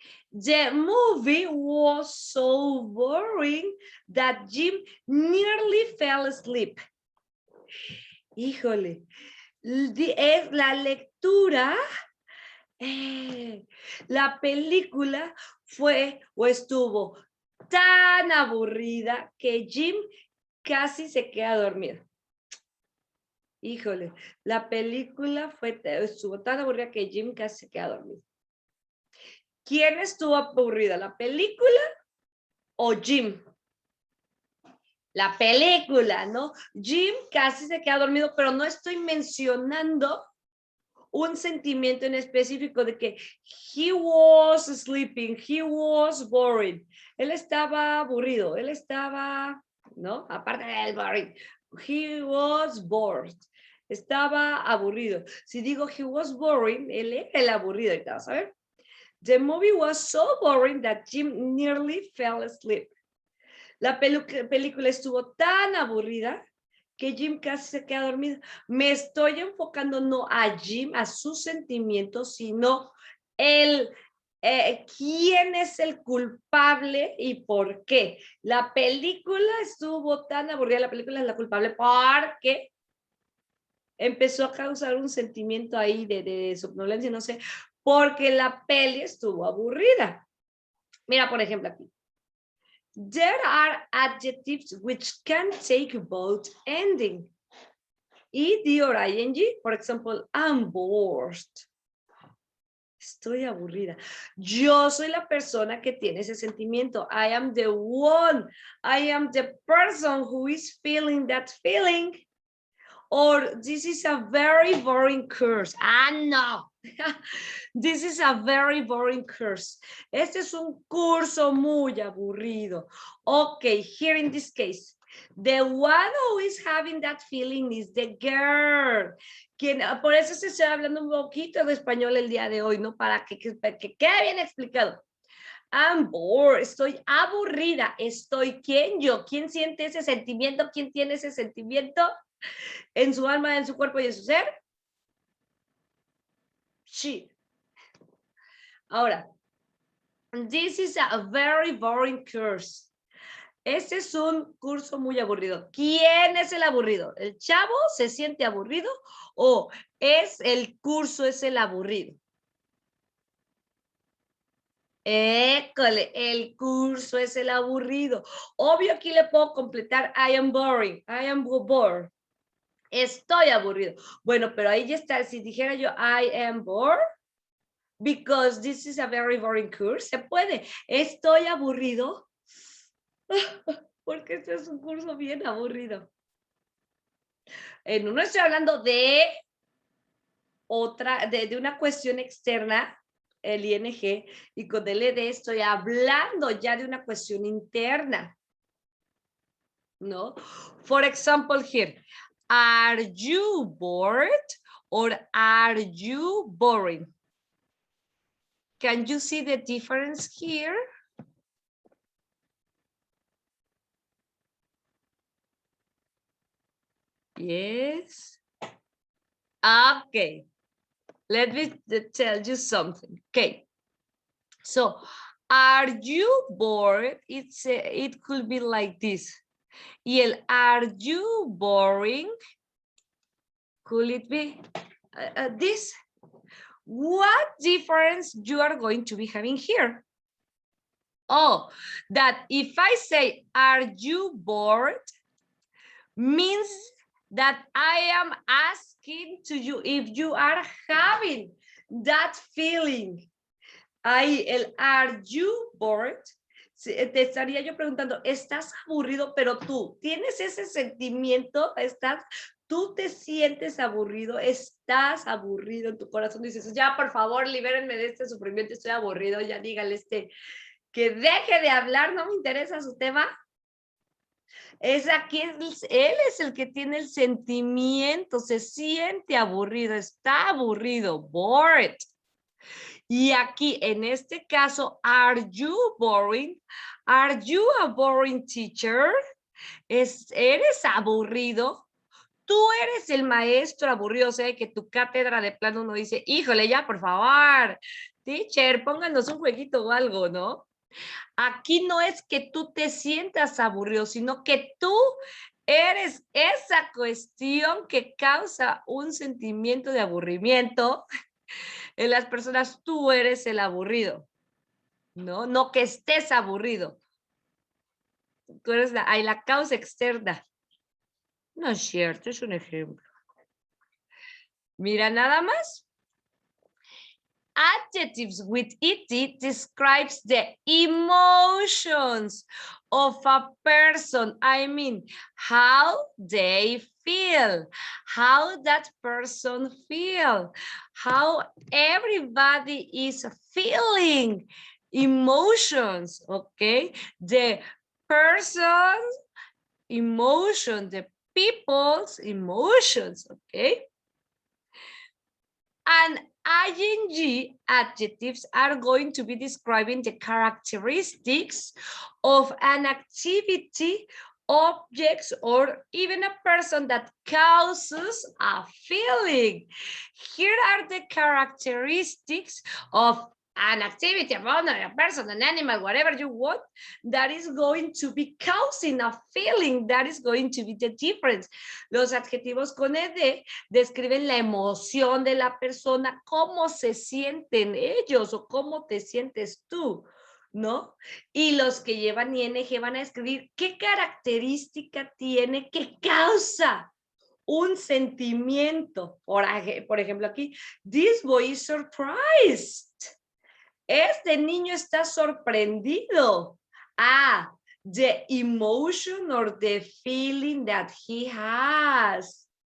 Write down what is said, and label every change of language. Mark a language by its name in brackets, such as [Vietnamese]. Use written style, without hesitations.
[English] The movie was so boring that Jim nearly fell asleep. [Spanish] Híjole, es la lectura, la película fue o estuvo tan aburrida que Jim casi se queda dormido. Híjole, la película estuvo tan aburrida que Jim casi se queda dormido. ¿Quién estuvo aburrida, la película o Jim? La película, ¿no? Jim casi se queda dormido, pero no estoy mencionando un sentimiento en específico de que [English] he was sleeping, he was boring. [Spanish] Él estaba aburrido, él estaba, ¿no? Aparte del [English] boring, he was bored. [Spanish] Estaba aburrido. Si digo [English] he was boring, [Spanish] él era el aburrido, ahorita vas a ver. [English] The movie was so boring that Jim nearly fell asleep. [Spanish] La película estuvo tan aburrida que Jim casi se queda dormido. Me estoy enfocando no a Jim, a sus sentimientos, sino quién es el culpable y por qué. La película estuvo tan aburrida, la película es la culpable porque empezó a causar un sentimiento ahí de somnolencia, no sé, porque la peli estuvo aburrida. Mira, por ejemplo, aquí. [English] There are adjectives which can take both ending. Ed or ing, for example, I'm bored. [Spanish] Estoy aburrida. Yo soy la persona que tiene ese sentimiento. [English] I am the one. I am the person who is feeling that feeling. Or this is a very boring course. Ah, no. This is a very boring course. [Spanish] Este es un curso muy aburrido. [English] Okay, here in this case, the one who is having that feeling is the girl. [Spanish] Por eso se está hablando un poquito de español el día de hoy, ¿no? Para que quede bien explicado. [English] I'm bored, [Spanish] estoy aburrida, ¿quién? Yo. ¿Quién siente ese sentimiento? ¿Quién tiene ese sentimiento? En su alma, en su cuerpo y en su ser. [English] She. [Spanish] Ahora, [English] this is a very boring course. [Spanish] Este es un curso muy aburrido. ¿Quién es el aburrido? ¿El chavo se siente aburrido o es el curso es el aburrido? École, el curso es el aburrido. Obvio aquí le puedo completar [English] I am boring, I am bored. [Spanish] Estoy aburrido. Bueno, pero ahí ya está. Si dijera yo [English] I am bored, because this is a very boring course, [Spanish] se puede. Estoy aburrido porque este es un curso bien aburrido. No estoy hablando de otra, de una cuestión externa, el ing y con el ed estoy hablando ya de una cuestión interna. ¿No? [English] For example here, are you bored or are you boring? Can you see the difference here? Yes. Okay. Let me tell you something. Okay. So, are you bored? It could be like this. [Spanish] Y el [English] are you boring? Could it be this? What difference you are going to be having here? Oh, that if I say, are you bored? Means that I am asking to you if you are having that feeling. [Spanish] Ahí el [English] are you bored? [Spanish] Te estaría yo preguntando, ¿estás aburrido? Pero tú, ¿tienes ese sentimiento? ¿Tú te sientes aburrido? ¿Estás aburrido en tu corazón? Dices, ya, por favor, libérenme de este sufrimiento, estoy aburrido, ya dígale que deje de hablar, no me interesa su tema. Es aquí, él es el que tiene el sentimiento, se siente aburrido, está aburrido, bored. Y aquí, en este caso, [English] are you boring? Are you a boring teacher? [Spanish] ¿Eres aburrido? Tú eres el maestro aburrido, o sea, que tu cátedra de plano uno dice, híjole, ya, por favor, teacher, pónganos un jueguito o algo, ¿no? Aquí no es que tú te sientas aburrido, sino que tú eres esa cuestión que causa un sentimiento de aburrimiento en las personas. Tú eres el aburrido, ¿no? No que estés aburrido. Tú eres la causa externa. No es cierto, es un ejemplo. Mira nada más. [English] Adjectives with it describes the emotions of a person. I mean, how they feel, how that person feels, how everybody is feeling emotions, okay? The person's emotion, the people's emotions, okay? And ing adjectives are going to be describing the characteristics of an activity, objects, or even a person that causes a feeling. Here are the characteristics of an activity, a person, an animal, whatever you want, that is going to be causing a feeling, that is going to be the difference. [Spanish] Los adjetivos con ed describen la emoción de la persona, cómo se sienten ellos o cómo te sientes tú, ¿no? Y los que llevan ing van a escribir qué característica tiene que causa un sentimiento. Por ejemplo, aquí, [English] this boy is surprised. [Spanish] Este niño está sorprendido. [English] Ah, the emotion or the feeling that he has.